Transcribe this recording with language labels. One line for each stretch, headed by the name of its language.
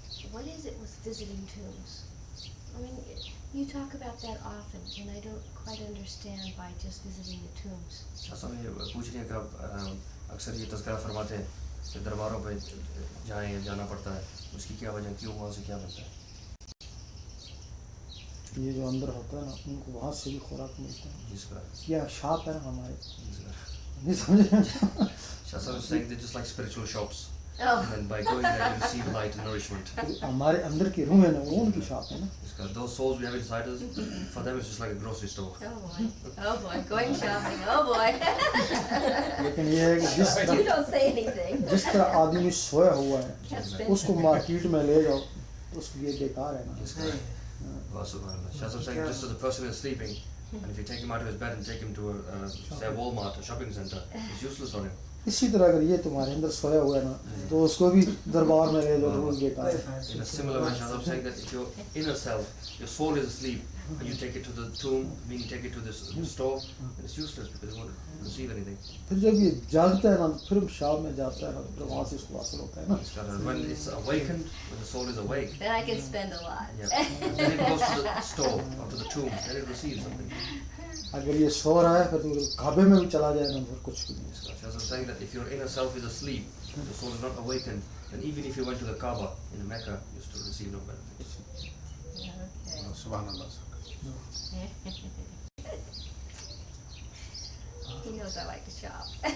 English: What is it with visiting tombs? I mean, you talk about that often, and I don't quite understand by just visiting the tombs.
Hindi: ऐसा मैं पूछ रही है कि आप अक्सर ये तज़किरा फरमाते हैं कि दरबारों पे जाना पड़ता है, उसकी क्या वजह, क्यों, वहाँ से क्या बनता है? ये जो अंदर होता है ना उनको वहाँ से भी खुराक मिलता है. जिसका ये शाप है ना हमारे, नहीं समझे?
English: Shasa was saying they're just like spiritual shops, Oh. and then by going there you receive light and nourishment.
Hindi: हमारे अंदर की रूह है ना वो उनकी शाप है ना.
English: Those souls we have inside us, for them it's just like a grocery store. Oh boy, going shopping. Oh boy.
Hindi: लेकिन ये है कि जिस
English: You
Hindi: तरह
English: don't say anything.
Hindi: जिस तरह आदमी सोया हुआ है
English: Can't spend
Hindi: उसको मार्केट में ले जाओ तो उसके लिए बेकार है ना.
English: Shasa was saying just as a person is sleeping, and if you take him out of his bed and take him to a say a Walmart, a shopping center, it's useless for him.
Hindi: इसी तरह अगर ये तुम्हारे अंदर सोया हुआ है ना तो उसको भी दरबार में ले जाओ तो वो बेकार है.
English: In a similar way, Shasa was saying that if your inner self, your soul is asleep, and you take it to the tomb, meaning take it to this store, then it's useless because it won't receive anything.
Hindi: फिर जब ये जागता है ना फिर शाम में जाता है ना फिर वहाँ से इसको हासिल होता है ना.
English: When it's awakened, when the soul is awake, Then I can spend a lot. yeah, then it goes to the store or to the tomb, then it receives something.
Hindi: अगर ये सो रहा है फिर तो काबे में भी चला जाए ना फिर कुछ भी नहीं.
English: As I'm saying that if your inner self is asleep, the soul is not awakened, then even if you went to the Kaaba in Mecca, you still receive no benefits. Okay.
Arabic: Subhanallah.
English: He knows I like to shop.